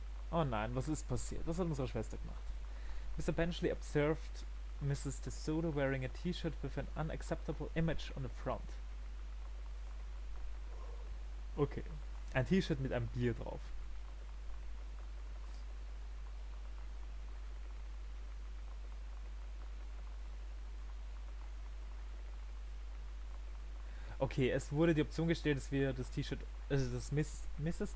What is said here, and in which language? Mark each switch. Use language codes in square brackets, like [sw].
[de] Oh nein, was ist passiert? Was hat unsere Schwester gemacht? [en] Mr. Benchley observed Mrs. De Soto wearing a t-shirt with an unacceptable image on the front. Okay. [de] Ein T-Shirt mit einem Bier drauf. Okay, es wurde die Option gestellt, dass wir das T-Shirt, also dass Mrs.